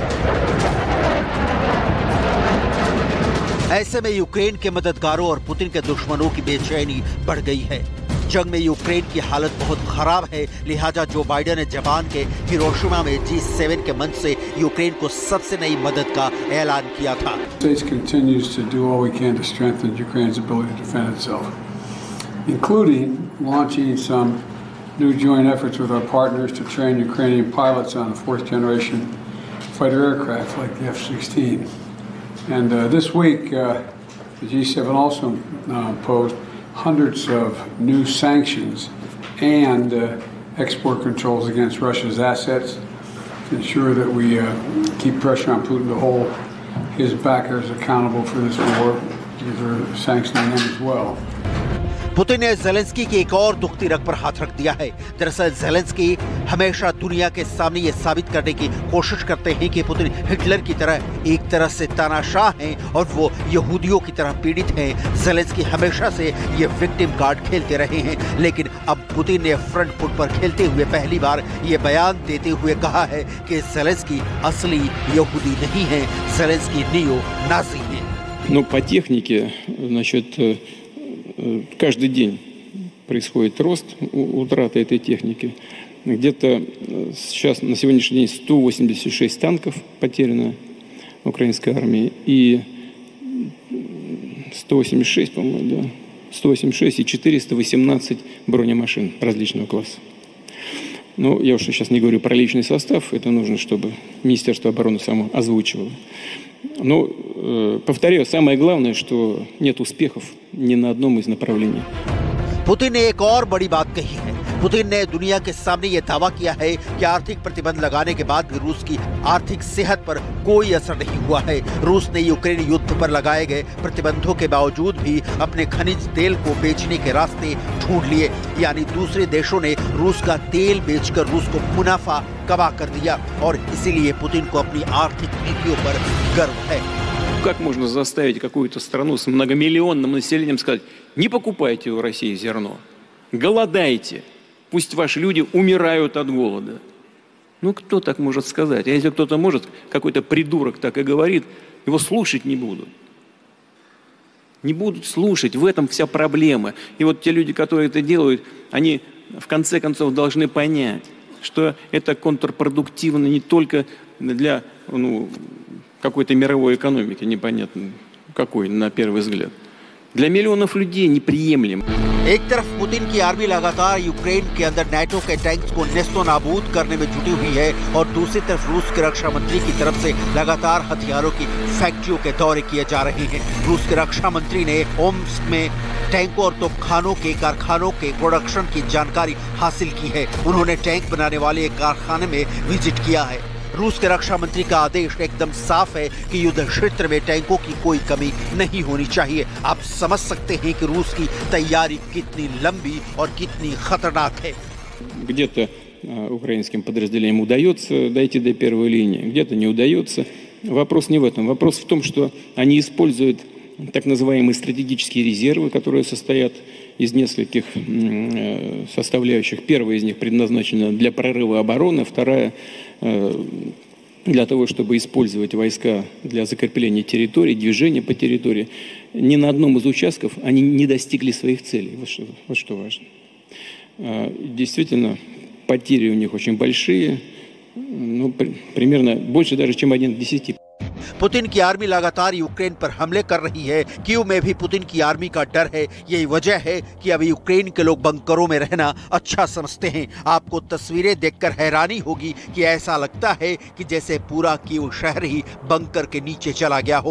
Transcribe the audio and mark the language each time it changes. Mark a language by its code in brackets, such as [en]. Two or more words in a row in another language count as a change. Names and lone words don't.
[hi] ऐसे में यूक्रेन के मददगारों और पुतिन के दुश्मनों की बेचैनी बढ़ गई है। जंग में यूक्रेन की हालत बहुत खराब है, लिहाजा जो बाइडेन ने जापान के हिरोशिमा में G7 के मंच से यूक्रेन को सबसे नई मदद का ऐलान किया था। [en] New joint efforts with our partners to train Ukrainian pilots on fourth-generation fighter aircraft like the F-16. And this week, the G7 also imposed hundreds of new sanctions and export controls against Russia's assets to ensure that we keep pressure on Putin to hold his backers accountable for this war, because they're sanctioning them as well. [hi] पुतिन ने ज़ेलेंस्की की एक और दुखती रग पर हाथ रख दिया है। दरअसल ज़ेलेंस्की हमेशा दुनिया के सामने ये साबित करने की कोशिश करते हैं कि पुतिन हिटलर की तरह एक तरह से तानाशाह हैं और वो यहूदियों की तरह पीड़ित हैं। ज़ेलेंस्की हमेशा से ये [en] victim card [hi] खेलते रहे हैं, लेकिन अब पुतिन ने [en] front foot [hi] पर खेलते हुए पहली बार ये बयान देते हुए कहा है कि ज़ेलेंस्की असली यहूदी नहीं है, ज़ेलेंस्की [en] neo Nazi [hi] है। [ru] Но по технике, значит, каждый день происходит рост утраты этой техники. Где-то сейчас на сегодняшний день 186 танков потеряно украинской армии и 186, по-моему, да, 186 и 418 бронемашин различного класса. Ну, я уж сейчас не говорю про личный состав, это нужно, чтобы Министерство обороны само озвучивало. Но, повторяю, самое главное, что нет успехов ни на одном из направлений. [hi] पुतिन ने एक और बड़ी बात कही है। पुतिन ने दुनिया के सामने ये दावा किया है कि आर्थिक प्रतिबंध लगाने के बाद भी रूस की आर्थिक सेहत पर कोई असर नहीं हुआ है। रूस ने यूक्रेन युद्ध पर लगाए गए प्रतिबंधों के बावजूद भी अपने खनिज तेल को बेचने के रास्ते ढूंढ लिए, यानी दूसरे देशों ने रूस का तेल बेचकर रूस को मुनाफा कमा कर दिया और इसीलिए पुतिन को अपनी आर्थिक नीतियों पर गर्व है। [ru] Как можно заставить какую-то страну с многомиллионным населением сказать: не покупайте в России зерно, голодайте, пусть ваши люди умирают от голода? Ну, кто так может сказать? А если кто-то может, какой-то придурок так и говорит, его слушать не будут. Не будут слушать, в этом вся проблема. И вот те люди, которые это делают, они в конце концов должны понять, что это контрпродуктивно не только для какой-то мировой экономики, непонятно какой на первый взгляд. Для миллионов людей неприемлем. [hi] एक तरफ पुतिन की आर्मी लगातार यूक्रेन के अंदर नाटो के टैंक्स को नेस्तो नाबूद करने में जुटी हुई है और दूसरी तरफ रूस के रक्षा मंत्री की तरफ से लगातार हथियारों की फैक्ट्रियों के दौरे किए जा रहे हैं। रूस के रक्षा मंत्री ने ओम्स्क में टैंकों और तोपखानों के कारखानों के प्रोडक्शन की जानकारी हासिल की है। उन्होंने टैंक बनाने वाले एक कारखाने में विजिट किया है। रूस के रक्षा मंत्री का आदेश एकदम साफ है कि युद्ध क्षेत्र में टैंकों की कोई कमी नहीं होनी चाहिए। आप समझ सकते हैं कि रूस की तैयारी कितनी लंबी और कितनी खतरनाक है। [ru] Где-то украинским подразделениям удается дойти до первой линии, где-то не удается. Вопрос не в этом. Вопрос в том, что они используют так называемые стратегические резервы, которые состоят из нескольких составляющих. Первая из них предназначена для прорыва обороны, вторая для того, чтобы использовать войска для закрепления территории, движения по территории. Ни на одном из участков они не достигли своих целей. Вот что важно. Действительно, потери у них очень большие, ну, примерно больше даже, чем 1 к 10. [hi] पुतिन की आर्मी लगातार यूक्रेन पर हमले कर रही है। कीव में भी पुतिन की आर्मी का डर है। यही वजह है कि अभी यूक्रेन के लोग बंकरों में रहना अच्छा समझते हैं। आपको तस्वीरें देखकर हैरानी होगी कि ऐसा लगता है कि जैसे पूरा कीव शहर ही बंकर के नीचे चला गया हो।